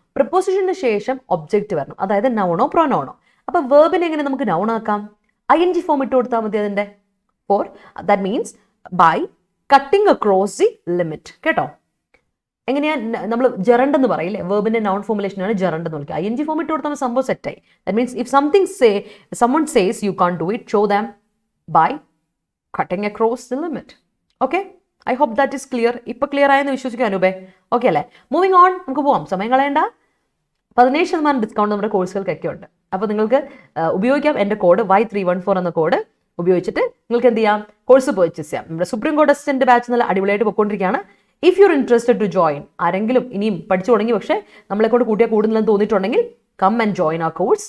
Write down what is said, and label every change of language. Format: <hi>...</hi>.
<ml>പ്രിപ്പോസിഷന് ശേഷം ഒബ്ജക്റ്റ് വരണം, അതായത് നൗണോ പ്രൊനൗണോ. അപ്പോൾ വേർബിനെ എങ്ങനെ നമുക്ക് നൗൺ ആക്കാം? ING ഫോം ഇട്ട് കൊടുത്താൽ മതി അതിൻ്റെ.</ml> <en>For that means by cutting across the limit.</en> <ml>കേട്ടോ? എങ്ങനെയാ നമ്മൾ ജെറണ്ട് എന്ന് പറയില്ലേ, വേർബിന്റെ നൗൺ ഫോർമുലേഷനാണ് ജെറണ്ട് എന്ന് വിളിക്കുക. ING ഫോം ഇട്ട് കൊടുത്താൽ സംഭവം സെറ്റായി.</ml> <en>That means if someone says you can't do it, show them by cutting across the limit. Okay, I hope that is clear.</en> <ml>ഇപ്പോൾ ക്ലിയർ ആയെന്ന് വിശ്വസിക്കും അനൂപേ. ഓക്കെ അല്ലേ?</ml> <en>moving on,</en> <ml>നമുക്ക് പോവാം, സമയം കളയണ്ട. 17% ഡിസ്കൗണ്ട് നമ്മുടെ കോഴ്സുകൾക്കൊക്കെ ഉണ്ട്. അപ്പോൾ നിങ്ങൾക്ക് ഉപയോഗിക്കാം എൻ്റെ കോഡ് Y314 എന്ന കോഡ് ഉപയോഗിച്ചിട്ട് നിങ്ങൾക്ക് എന്ത് ചെയ്യാം, കോഴ്സ് പർച്ചേസ് ചെയ്യാം. നമ്മുടെ സുപ്രീം കോർട്ട് അസിസ്റ്റന്റ് ബാച്ച് നല്ല അടിപൊളിയായിട്ട് പോയിക്കൊണ്ടിരിക്കുകയാണ്.</ml> <en>if you are interested to join,</en> <ml>ആരെങ്കിലും ഇനിയും പഠിച്ചു തുടങ്ങി പക്ഷേ നമ്മളെ കൊണ്ട് കൂട്ടിയാൽ കൂടുതലെന്ന് തോന്നിയിട്ടുണ്ടെങ്കിൽ</ml> <en>come and join</en> <ml>ആ കോഴ്സ്.</ml>